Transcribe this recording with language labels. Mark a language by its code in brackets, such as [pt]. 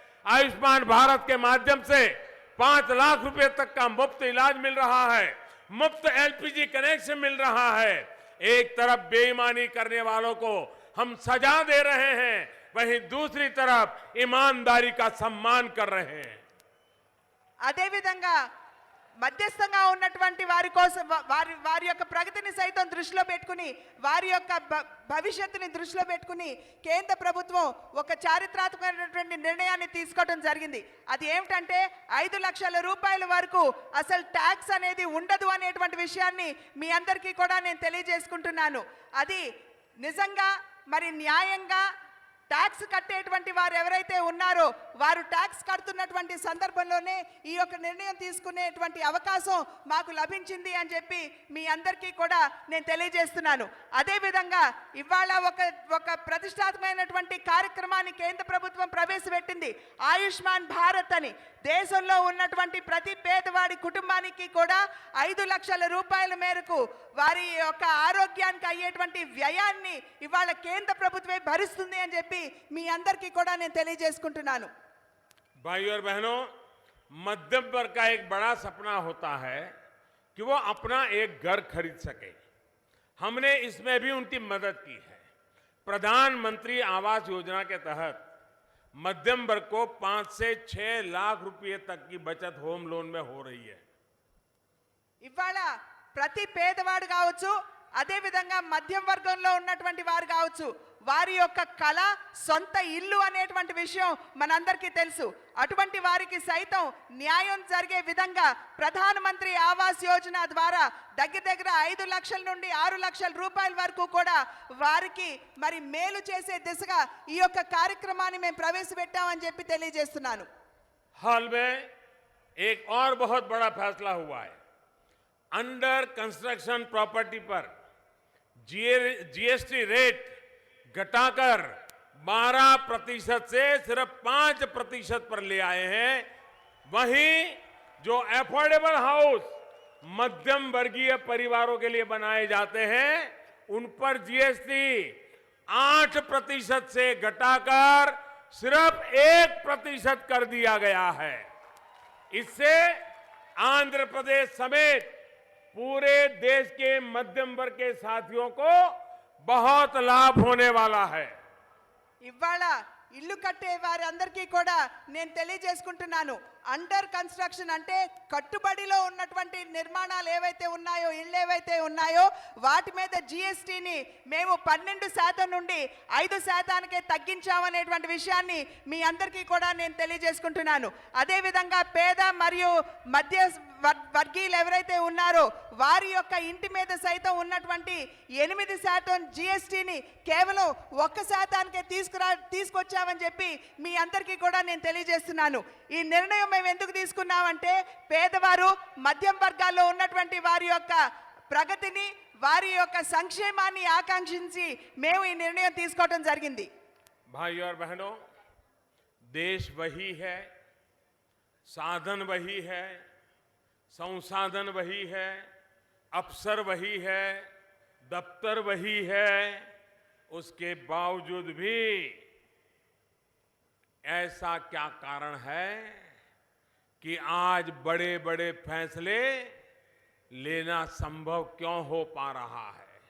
[hi] आयुष्मान भारत के माध्यम से 5 लाख रुपए तक का मुफ्त इलाज मिल रहा है, मुफ्त एलपीजी कनेक्शन मिल रहा है। एक तरफ बेईमानी करने वालों को हम सजा दे रहे हैं, वहीं दूसरी तरफ ईमानदारी का सम्मान कर रहे हैं। [te] అదే విధంగా మధ్యస్థంగా ఉన్నటువంటి వారి కోసం వారి యొక్క ప్రగతిని సైతం దృష్టిలో పెట్టుకుని వారి యొక్క భవిష్యత్తుని దృష్టిలో పెట్టుకుని కేంద్ర ప్రభుత్వం ఒక చారిత్రాత్మకమైనటువంటి నిర్ణయాన్ని తీసుకోవడం జరిగింది. అది ఏమిటంటే 5 లక్షల రూపాయల వరకు అసలు ట్యాక్స్ అనేది ఉండదు అనేటువంటి విషయాన్ని మీ అందరికీ కూడా నేను తెలియజేసుకుంటున్నాను. అది నిజంగా మరి న్యాయంగా ట్యాక్స్ కట్టేటువంటి వారు ఎవరైతే ఉన్నారో వారు ట్యాక్స్ కడుతున్నటువంటి సందర్భంలోనే ఈ యొక్క నిర్ణయం తీసుకునేటువంటి అవకాశం మాకు లభించింది అని చెప్పి మీ అందరికీ కూడా నేను తెలియజేస్తున్నాను. అదేవిధంగా ఇవాళ ఒక ప్రతిష్టాత్మకమైనటువంటి కార్యక్రమాన్ని కేంద్ర ప్రభుత్వం ప్రవేశపెట్టింది, ఆయుష్మాన్ భారత్ అని. దేశంలో ఉన్నటువంటి ప్రతి పేదవాడి కుటుంబానికి కూడా 5 లక్షల రూపాయల మేరకు వారి యొక్క ఆరోగ్యానికి అయ్యేటువంటి వ్యయాన్ని ఇవాళ కేంద్ర ప్రభుత్వమే భరిస్తుంది అని చెప్పి మీ అందరికీ కూడా నేను తెలియజేసుకుంటున్నాను. [hi] भाइयों और बहनों, मध्यम वर्ग का एक बड़ा सपना होता है कि वो अपना एक घर खरीद सके। हमने इसमें भी उनकी मदद की है। प्रधानमंत्री आवास योजना के तहत मध्यम वर्ग को 5 से 6 लाख रुपए तक की बचत होम लोन में हो रही है। [te] ఇవాళ ప్రతి పేదవాడు కావచ్చు, అదే విధంగా మధ్యం వర్గంలో ఉన్నటువంటి వారు కావచ్చు, వారి యొక్క కళ సొంత ఇల్లు అనేటువంటి విషయం మనందరికీ తెలుసు. అటువంటి వారికి సైతం న్యాయం జరిగే విధంగా ప్రధానమంత్రి ఆవాస్ యోజన ద్వారా దగ్గర 5 లక్షల నుండి 6 లక్షల రూపాయల వరకు కూడా వారికి మరి మేలు చేసే దిశగా ఈ యొక్క కార్యక్రమాన్ని మేము ప్రవేశపెట్టామని చెప్పి తెలియజేస్తున్నాను. [hi] हाल में एक और बहुत बड़ा फैसला हुआ है। अंडर कंस्ट्रक्शन प्रॉपर्टी पर जीएसटी रेट घटाकर 12% से सिर्फ 5% पर ले आए हैं। वहीं जो अफोर्डेबल हाउस मध्यम वर्गीय परिवारों के लिए बनाए जाते हैं उन पर जीएसटी 8% से घटाकर सिर्फ 1% कर दिया गया है। इससे आंध्र प्रदेश समेत पूरे देश के मध्यम वर्ग के साथियों को बहुत लाभ होने वाला है। [te] ఇవాళ ఇల్లు కట్టే వారి అందరికీ కూడా నేను తెలియజేసుకుంటున్నాను, అండర్ కన్స్ట్రక్షన్ అంటే కట్టుబడిలో ఉన్నటువంటి నిర్మాణాలు ఏవైతే ఉన్నాయో, ఇళ్ళు ఏవైతే ఉన్నాయో వాటి మీద జీఎస్టీని మేము 12% నుండి 5%కే తగ్గించామనేటువంటి విషయాన్ని మీ అందరికీ కూడా నేను తెలియజేసుకుంటున్నాను. అదేవిధంగా పేద మరియు మధ్య వర్గీయులు ఎవరైతే ఉన్నారో వారి యొక్క ఇంటి మీద సైతం ఉన్నటువంటి 8% జీఎస్టీని కేవలం 1%కే తీసుకొచ్చామని చెప్పి మీ అందరికీ కూడా నేను తెలియజేస్తున్నాను. ఈ నిర్ణయం మేము ఎందుకు తీసుకున్నామంటే పేదవారు మధ్యం వర్గాల్లో ఉన్నటువంటి వారి యొక్క ప్రగతిని, వారి యొక్క సంక్షేమాన్ని ఆకాంక్షించి మేము ఈ నిర్ణయం తీసుకోవడం జరిగింది. [hi] भाइयों और बहनों, देश वही है, साधन वही है, संसाधन वही है, अफसर वही है, दफ्तर वही है, उसके बावजूद भी ऐसा क्या कारण है कि आज बड़े बड़े फैसले लेना संभव क्यों हो पा रहा है?